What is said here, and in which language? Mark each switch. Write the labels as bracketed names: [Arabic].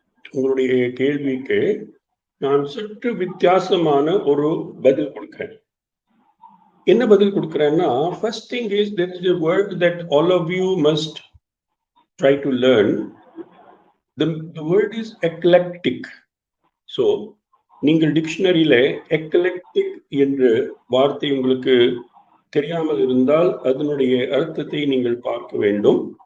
[Tamil] உங்களுடைய கேள்விக்கு நான் சற்று வித்தியாசமான ஒரு பதில் கொடுக்கிறேன். என்ன பதில் கொடுக்கிறேன்னா, [English] first thing is there is a word that all of you must try to learn. The word is eclectic. [Tamil] So நீங்கள் டிக்ஷனரியில எக்லெக்டிக் என்ற வார்த்தை உங்களுக்கு தெரியாமல் இருந்தால் அதனுடைய அர்த்தத்தை நீங்கள் பார்க்க வேண்டும்.